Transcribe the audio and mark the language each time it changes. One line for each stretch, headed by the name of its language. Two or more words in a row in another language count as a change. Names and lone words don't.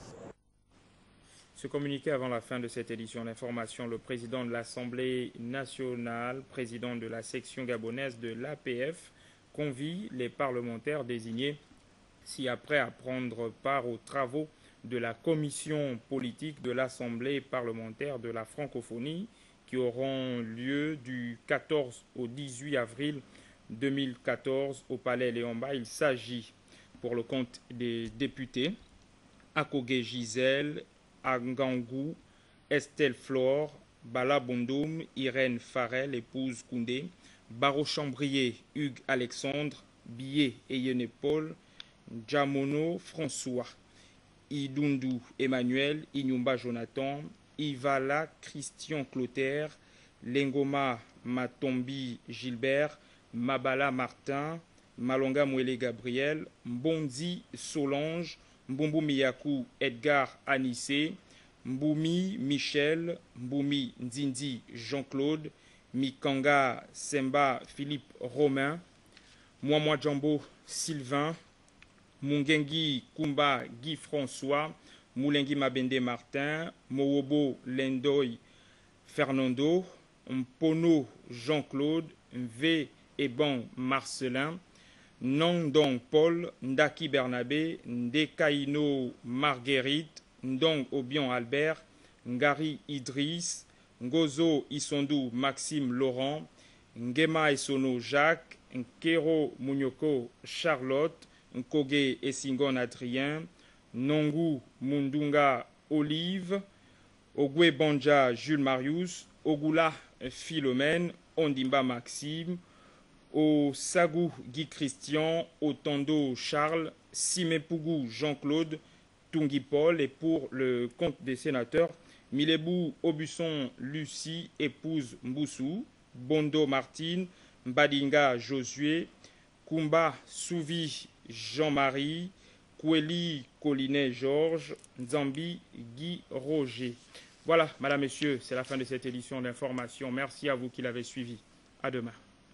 French: Se communiquer avant la fin de cette édition d'information, le président de l'Assemblée nationale, président de la section gabonaise de l'APF, convie les parlementaires désignés ci-après à prendre part aux travaux de la commission politique de l'Assemblée parlementaire de la francophonie qui auront lieu du 14 au 18 avril 2014 au Palais Léomba. Il s'agit pour le compte des députés Akogé Gisèle, Angangou, Estelle Flore, Bala Bondoum, Irène Farel, épouse Koundé, Baro Chambrier, Hugues Alexandre, Billet Eyene Paul, Djamono François, Idundu Emmanuel, Inyumba Jonathan, Ivala Christian Clotaire, Lengoma Matombi Gilbert, Mabala Martin, Malonga Mouele Gabriel, Mbondi Solange, Mbumbu Miyaku Edgar Anissé, Mboumi Michel, Mboumi Nzindi Jean-Claude, Mikanga Semba Philippe Romain, Mouamoua Djambo Sylvain, Mungengi Kumba Guy François, Moulengi Mabende Martin, Mowobo Lendoy Fernando, Mpono Jean-Claude, V. Eban Marcelin, Nandong Paul, Ndaki Bernabé, Ndekaino Marguerite, Ndong Obion Albert, Ngari Idriss, Ngozo Isondou Maxime Laurent, Ngema Esono Jacques, Nkero Munyoko Charlotte, Nkoge Essingon Adrien, Nongu Mundunga Olive, Ogwe Banja Jules Marius, Ogula Philomène, Ondimba Maxime, au Sagou Guy Christian, au Tondo Charles, Simepougou Jean-Claude, Tungi Paul, et pour le compte des sénateurs, Milebou Aubusson Lucie, épouse Mboussou, Bondo Martine, Mbadinga Josué, Kumba Souvi Jean-Marie, Koueli Colinet Georges, Nzambi Guy Roger. Voilà, madame, messieurs, c'est la fin de cette édition d'information. Merci à vous qui l'avez suivi. À demain.